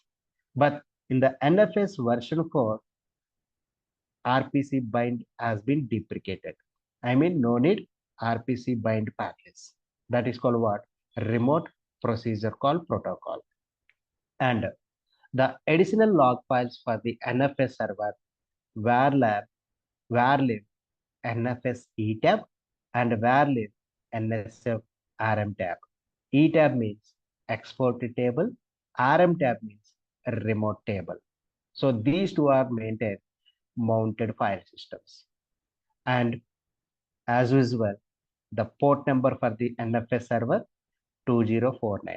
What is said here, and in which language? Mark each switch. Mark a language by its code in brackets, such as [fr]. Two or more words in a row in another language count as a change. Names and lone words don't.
[en] But in the NFS version 4, RPC bind has been deprecated. I mean, no need RPC bind package. That is called what? Remote procedure call protocol. And the additional log files for the NFS server, varlab, varlib, NFS etab, and varlib, NSF RM tab. etab means export table, RM tab means remote table. So these two are maintained mounted file systems. And as usual, the port number for the NFS server 2049.